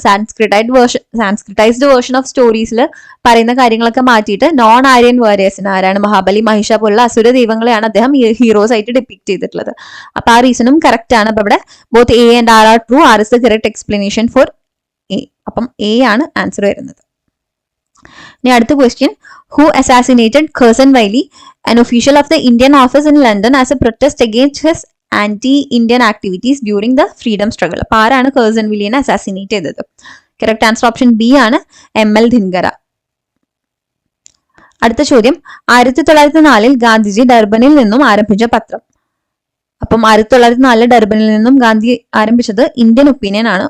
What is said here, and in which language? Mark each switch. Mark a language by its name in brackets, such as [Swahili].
[Malayalam] സാൻസ്ക്രിറ്റൈസ്ഡ് version of സ്റ്റോറീസിൽ പറയുന്ന കാര്യങ്ങളൊക്കെ മാറ്റിയിട്ട് നോൺ ആര്യൻ വാരിയേഴ്സിന് ആരാണ് മഹാബലി മഹിഷ പോലുള്ള അസുര ദൈവങ്ങളെയാണ് അദ്ദേഹം ഹീറോസ് ആയിട്ട് ഡിപ്പിക്ട് ചെയ്തിട്ടുള്ളത്. അപ്പൊ ആ റീസണും കറക്റ്റ് ആണ്. അപ്പൊ ഇവിടെ [English] Both A and R true. R is the correct explanation for A. [Malayalam] അപ്പം എ ആണ് ആൻസർ വരുന്നത്. ഇനി അടുത്ത [English] Question, who assassinated Curzon Wyllie, an official of the Indian office in London, as a protest against his anti-Indian activities during the freedom struggle? [Malayalam] അപ്പൊ ആരാണ് Curzon വില്ലിയെ assassinate ചെയ്തത്? Correct answer option B ആണ്, ML ധിൻഗര. അടുത്ത ചോദ്യം, 1904 ഗാന്ധിജി ഡർബനിൽ നിന്നും ആരംഭിച്ച പത്രം. അപ്പം 1904 ഡർബനിൽ നിന്നും ഗാന്ധി ആരംഭിച്ചത് ഇന്ത്യൻ ഒപ്പീനിയൻ ആണ്.